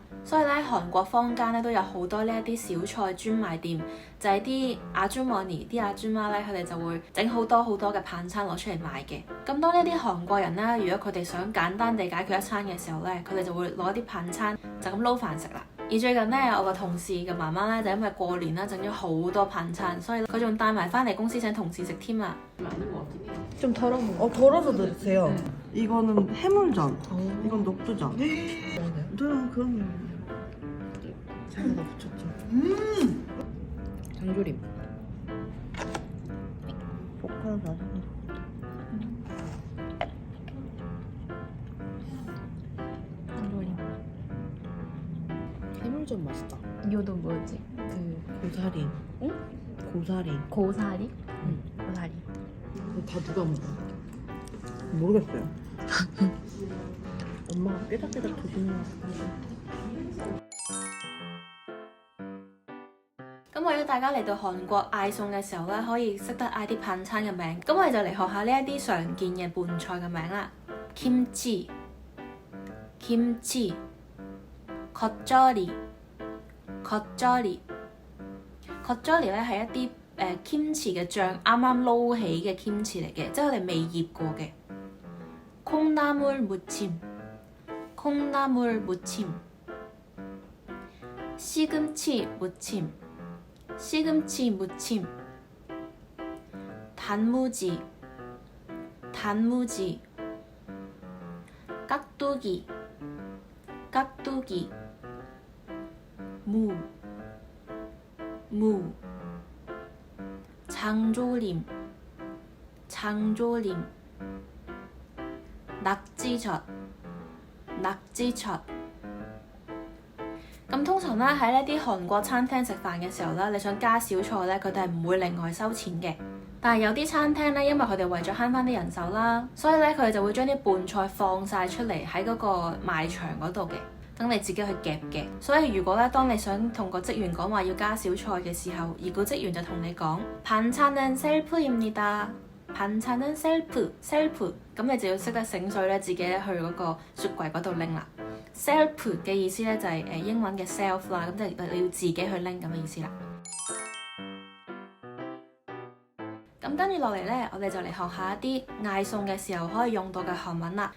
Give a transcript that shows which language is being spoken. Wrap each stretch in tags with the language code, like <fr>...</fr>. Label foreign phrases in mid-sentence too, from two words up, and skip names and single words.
<yue>所以咧，韓國坊間咧都有好多呢一啲小菜專賣店，就係啲阿朱莫尼啲阿朱媽咧，佢哋就會整好多嘅반찬攞出嚟賣嘅。咁當呢啲韓國人咧，如果佢哋想簡單地解決一餐嘅時候咧，佢哋就會攞啲반찬就咁撈飯食啦。而最近咧，我個同事嘅媽媽咧就因為過年啦，整咗好多반찬，所以佢仲帶埋翻嚟公司請同事食添啊。</yue> <ko>좀 덜어 덜어서 드세요. 이거는 해물전, 이건 녹두전. 네, 그럼요. 잘라서 붙였죠. 장조림. 볶아서 장조림. 해물전 맛있다. 이거도 뭐였지? 고사리. 응? 고사리. 고사리? 응. 고사리. 다 누가 먹어? 모르겠어요. 엄마가 삐딱삐딱 드시는 거 같은데.</ko> <yue>咁為咗大家嚟到韓國嗌餸嘅時候咧，可以識得嗌啲반찬嘅名，咁我哋就嚟學下呢一啲常見嘅拌菜嘅名啦。</yue> <ko>김치、겉절이、겉절이</ko> <yue>咧係一啲kimchi嘅醬啱啱撈起嘅kimchi嚟嘅，即係我哋未醃過嘅。콩나물</yue> <ko>무침、시금치 무침、 단무지、 깍두기、 무、 장조림、 낙지젓。</ko> <yue>咁通常咧喺呢啲韓國餐廳食飯嘅時候咧，你想加小菜咧，佢哋係唔會另外收錢嘅。但係有啲餐廳咧，因為佢哋為咗慳翻啲人手啦，所以咧佢哋就會將啲拌菜放晒出嚟喺嗰個賣場嗰度嘅，等你自己去夾嘅。所以如果咧當你想同個職員講話要加小菜嘅時候，而個職員就同你講</yue> <ko>반찬은 셀프입니다。 반찬은 셀프，</ko> <yue>咁你就要識得醒水咧，自己去嗰個雪櫃嗰度拎啦。self 嘅意思咧就係英文嘅 self 啦，咁即係你要自己去拎咁嘅意思啦。咁跟住落嚟咧，我哋就嚟學下一啲嗌餸嘅時候可以用到嘅韓文啦。</yue>